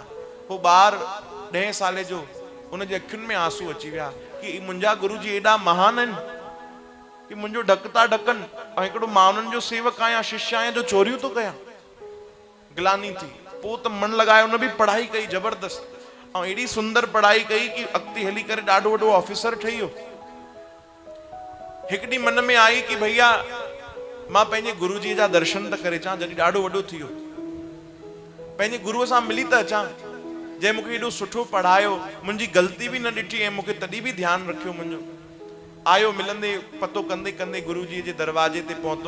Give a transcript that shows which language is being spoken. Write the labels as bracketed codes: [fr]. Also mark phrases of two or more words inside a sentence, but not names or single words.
[sd] पोइ ॿार 10 साले जो, उनजे अखियुनि में आंसू अची विया कि मुंहिंजा गुरु जी एॾा महान आहिनि कि मुंहिंजो ढक था ढकनि, ऐं हिकिड़ो मां उन्हनि जो सेवक आहियां, शिष्य आहियां, जो चोरियूं थो कयां। गिलानी थी। पोइ त मन लॻायो, उन बि पढ़ाई कई ज़बरदस्त, ऐं एॾी सुंदर पढ़ाई कई कि अॻिते हली करे ॾाढो वॾो ऑफिसर ठही वियो। हिकु ॾींहुं मन में आई कि भैया मां पंहिंजे गुरु जी जा दर्शन त करे अचां, जॾहिं ॾाढो वॾो थी वियो, पंहिंजे गुरुअ सां मिली त अचां, जंहिं मूंखे एॾो सुठो पढ़ायो, मुंहिंजी ग़लती बि न ॾिठी ऐं मूंखे तॾहिं बि ध्यानु रखियो मुंहिंजो। आयो, मिलंदे पतो कंदे कंदे गुरु जी जे दरवाजे ते पहुतो।